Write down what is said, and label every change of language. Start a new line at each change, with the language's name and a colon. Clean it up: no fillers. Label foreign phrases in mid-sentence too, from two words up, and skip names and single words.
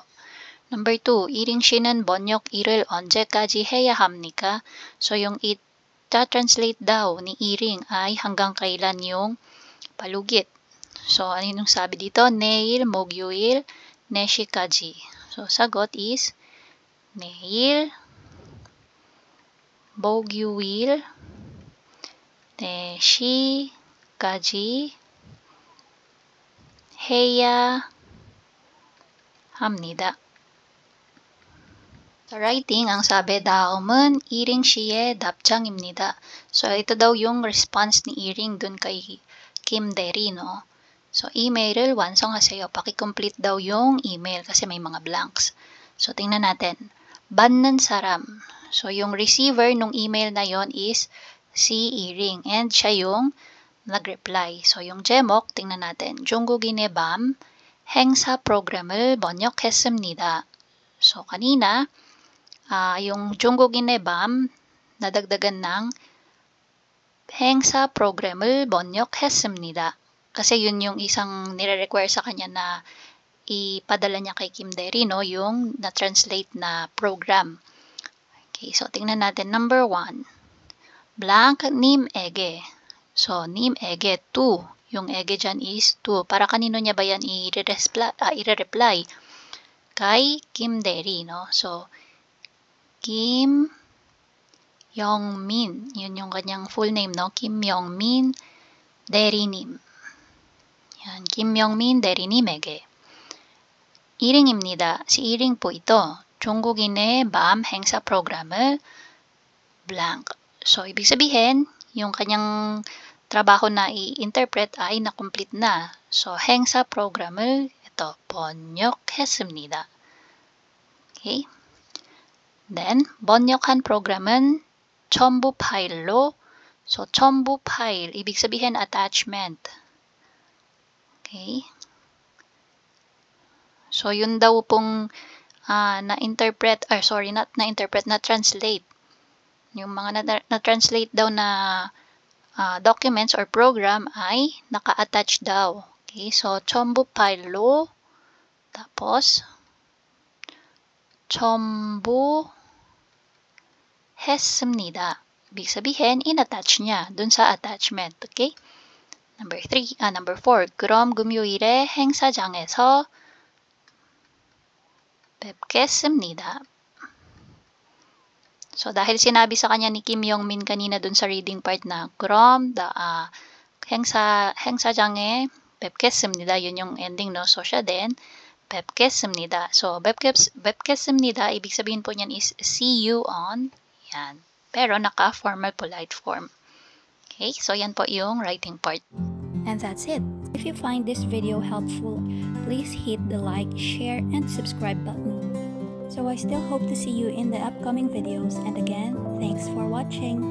Filipino: Number 2,
Korean: 이링 씨는 번역 일을 언제까지 해야 합니까?
Filipino: So, yung ita-translate daw ni Iring ay hanggang kailan yung palugit. So, ano yung sabi dito?
Korean: 내일, 목요일, 4시까지.
Filipino: So, sagot is
Korean: 내일, 목요일, 4시까지 해야 합니다.
Filipino: Sa writing, ang sabi
Korean: daum은 이ring 씨의 답장입니다.
Filipino: So, ito daw yung response ni Iring dun kay Kim Derry, no? So,
Korean: email을 완성하세요.
Filipino: Paki-complete daw yung email kasi may mga blanks. So, tingnan natin.
Korean: 받는 사람.
Filipino: So, yung receiver nung email na yon is si Iring. And siya yung nag-reply. So, yung 제목, tingnan natin.
Korean: 중국인의 밤 행사 프로그램을 번역했습니다.
Filipino: So, kanina, yung
Korean: 중국인의 밤,
Filipino: nadagdagan ng
Korean: 행사 프로그램을 번역했습니다.
Filipino: Kasi yun yung isang nire-require sa kanya na ipadala niya kay Kim Derry, no? Yung na-translate na program. Okay, so tingnan natin. Number 1.
Korean: Blank 님에게.
Filipino: So, 님에게 to. Yung ege dyan is to. Para kanino niya ba yan i-reply? Kay Kim Derry, no? So, Kim Yong-min. Yun yung kanyang full name, no?
Korean: Kim Yong-min 대리님. Yan, Kim Yong-min 대리님에게. 이링입니다.
Filipino: Si Iring po ito.
Korean: 중국인의 밤 행사 프로그램을 blank.
Filipino: So, ibig sabihin, yung kanyang trabaho na i-interpret ay na-complete na. So,
Korean: 행사 프로그램을 ito, 번역했습니다.
English: Okay? Then,
Korean: 번역한 program은 첨부 파일로.
Filipino: So, 첨부 file, ibig sabihin attachment. Okay? So, yun daw pong na-interpret, not na-interpret, na-translate. Yung mga na-translate daw na documents or program ay naka-attach daw. Okay? So,
Korean: 첨부 파일로, tapos, 첨부 했습니다.
Filipino: Ibig sabihin, in-attach niya dun sa attachment. Okay? Number 4.
Korean: 그럼 금요일에 행사장에서 뵙겠습니다.
Filipino: So, dahil sinabi sa kanya ni Kim Yong-min kanina dun sa reading part na
Korean: 그럼 행사장에 뵙겠습니다.
Filipino: Yun yung ending, no? So, siya din, 뵙겠습니다. So, 뵙겠습니다, ibig sabihin po niyan is
English: see you on.
Filipino: Yan. Pero naka-
English: formal polite form.
Filipino: Okay, so yan po yung
English: writing part. And that's it. If you find this video helpful, please hit the like, share, and subscribe button. So I still hope to see you in the upcoming videos, and again, thanks for watching.